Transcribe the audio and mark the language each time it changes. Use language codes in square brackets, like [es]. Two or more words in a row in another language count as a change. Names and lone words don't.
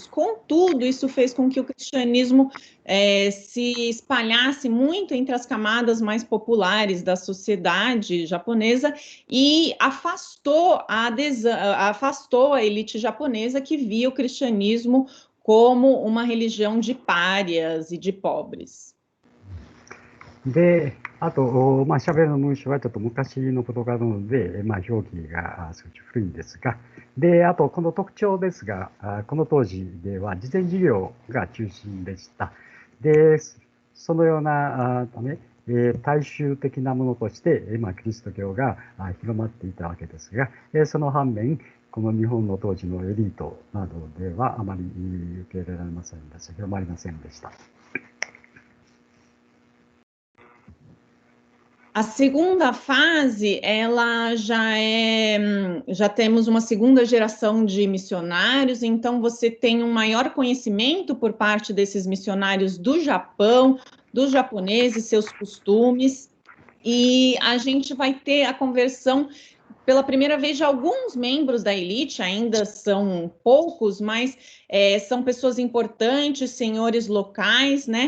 [pt] Contudo, isso fez com que o cristianismo se espalhasse muito entre as camadas mais populares da sociedade japonesa e afastou a elite japonesa que via o cristianismo como uma religião de párias e de pobres. [ja] で、あと、喋るの文章はちょっと昔のことなので、表記が少し古いんですが、で、あと、この特徴ですが、この当時では慈善事業が中心でした。で、そのようなため、大衆的なものとして、キリスト教が広まっていたわけですが、その反面、この日本の当時のエリートなどではあまり受け入れられませんでした。広まりませんでした。 [pt] A segunda fase, já temos uma segunda geração de missionários, então você tem um maior conhecimento por parte desses missionários do Japão, dos japoneses, seus costumes, e a gente vai ter a conversão pela primeira vez de alguns membros da elite, ainda são poucos, mas são pessoas importantes, senhores locais, né?